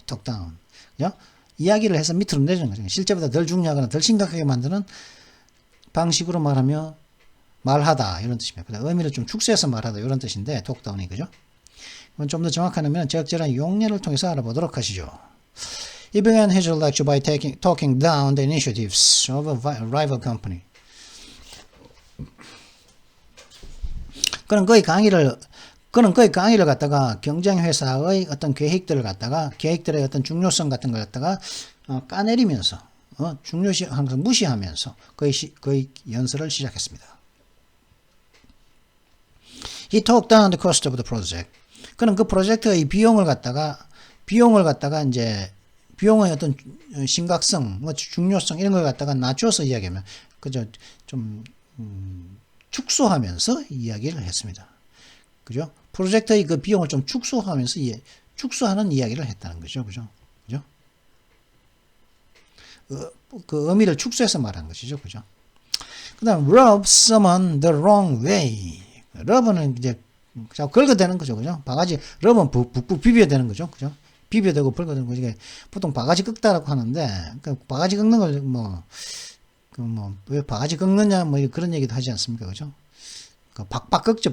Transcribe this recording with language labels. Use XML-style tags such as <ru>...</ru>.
<ko>그죠? 이야기를 해서 밑으로 내리는 거죠. 실제보다 덜 중요하거나 덜 심각하게 만드는 방식으로 말하다. 이런 뜻입니다. 의미를 좀 축소해서 말하다. 이런 뜻인데, 톡다운이, 그죠? 좀 더 정확하면 적절한 용례를 통해서 알아보도록 하시죠.</ko> <en>He began his lecture by talking down the initiatives of a rival company.</en> <ko>그는 거의 강의를 갖다가 경쟁회사의 어떤 계획들의 어떤 중요성 같은 걸 갖다가 까내리면서 중요시 항상 무시하면서 거의 연설을 시작했습니다.</ko> <en>He talked down the cost of the project.</en> <ko>그는 그 프로젝트의 비용을 갖다가 이제 비용의 어떤 심각성, 중요성 이런 걸 갖다가 낮춰서 이야기하면 그저 좀 축소하면서 이야기를 했습니다. 그죠? 프로젝트의 그 비용을 좀 축소하면서 축소하는 이야기를 했다는 거죠. 그죠? 그 의미를 축소해서 말한 것이죠. 그죠? 그다음</ko> <en>rub someone the wrong way.</en> <ko>rub는 이제 자꾸 긁어대는 거죠. 그죠? 바가지 rub은 북북 비벼대는 거죠. 그죠? 비벼대고 긁어대는 거죠. 보통 바가지 긁다라고 하는데 그 바가지 긁는 걸 왜 바가지 긁느냐 그런 얘기도 하지 않습니까? 그죠? 박박 긁죠.</ko>